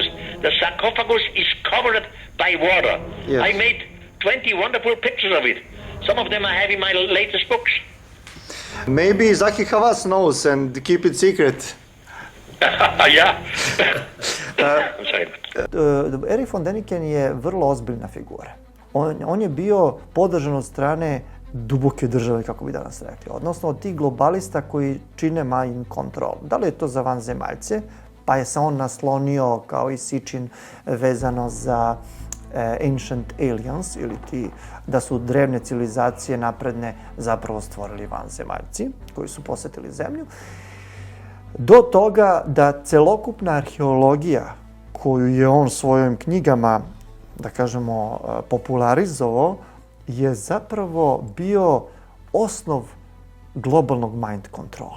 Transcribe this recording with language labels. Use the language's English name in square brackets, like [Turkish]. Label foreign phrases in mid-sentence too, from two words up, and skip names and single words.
[English] The sarcophagus is covered by water. Yes. I made 20 wonderful pictures of it. Some of them I have in my latest books. Maybe Zaki Havas knows and keep it secret. Yeah. I'm sorry. [Serbian] Erich von Däniken je vrlo ozbiljna figura. On je bio podržan od strane duboke države, kako bi danas rekli, odnosno od tih globalista koji čine [English] mind control. [Serbian] Da li je to za vanzemaljce, pa je se on naslonio kao i Sičin vezano za [English] ancient aliens, [Serbian] ili ti da su drevne civilizacije napredne zapravo stvorili vanzemaljci koji su posetili zemlju, do toga da celokupna arheologija koju je on svojim knjigama, da kažemo, popularizovao, je zapravo bio osnov globalnog mind kontrola.